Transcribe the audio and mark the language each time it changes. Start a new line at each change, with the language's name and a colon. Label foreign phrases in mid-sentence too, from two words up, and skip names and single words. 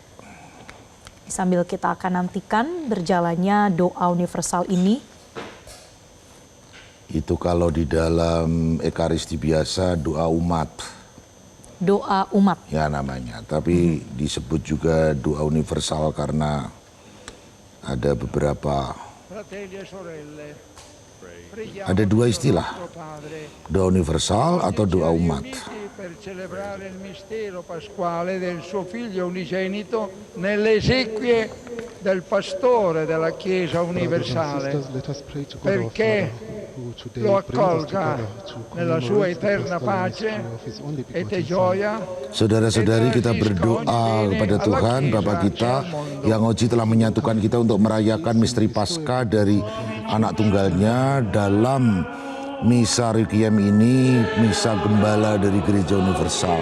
Indonesian: Sambil kita akan nantikan berjalannya doa universal ini. Itu kalau di dalam Ekaristi biasa doa umat Doa umat. ya namanya, tapi disebut juga doa universal karena ada beberapa,
Italian: Fratelli e sorelle, preghiamo
Indonesian: ada dua
Italian: Dio
Indonesian: istilah,
Italian: nostro Padre.
Indonesian: doa universal atau
Italian: Oggi ci
Indonesian: doa
Italian: ha
Indonesian: umat.
Italian: riuniti per celebrare il mistero pasquale del suo figlio unigenito nelle esequie del pastore della Chiesa
English: Brothers and
Italian: universale,
English: sisters, let us pray to God our
Italian: perché
English: Father, who today
Italian: lo
English: brings us
Italian: accolga
English: together to
Italian: nella sua
English: commemorate the
Italian: eterna
English: pastoral
Italian: pace
English: ministry of His only
Italian: e
English: begotten
Italian: te
English: Son.
Italian: gioia.
Indonesian: Saudara-saudari, kita berdoa kepada Tuhan Bapa kita yang Oji telah menyatukan kita untuk merayakan misteri Paskah dari anak tunggalnya dalam misa requiem ini, misa gembala dari Gereja Universal.